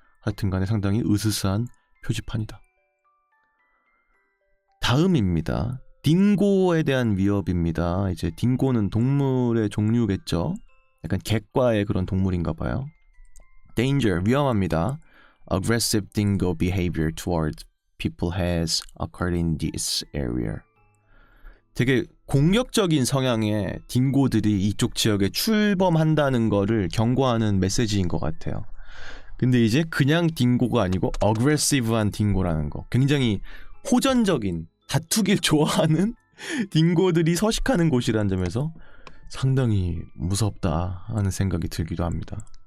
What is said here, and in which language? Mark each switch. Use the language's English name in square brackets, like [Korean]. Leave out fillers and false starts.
[Korean] 하여튼간에 상당히 으스스한 표지판이다. 다음입니다. 딩고에 대한 위협입니다. 이제 딩고는 동물의 종류겠죠. 약간 객과의 그런 동물인가 봐요. Danger, 위험합니다. [English] Aggressive dingo behavior towards people has occurred in this area. [Korean] 되게 공격적인 성향의 딩고들이 이쪽 지역에 출범한다는 거를 경고하는 메시지인 것 같아요. 근데 이제 그냥 딩고가 아니고 어그레시브한 딩고라는 거. 굉장히 호전적인, 다투길 좋아하는 딩고들이 서식하는 곳이라는 점에서 상당히 무섭다 하는 생각이 들기도 합니다.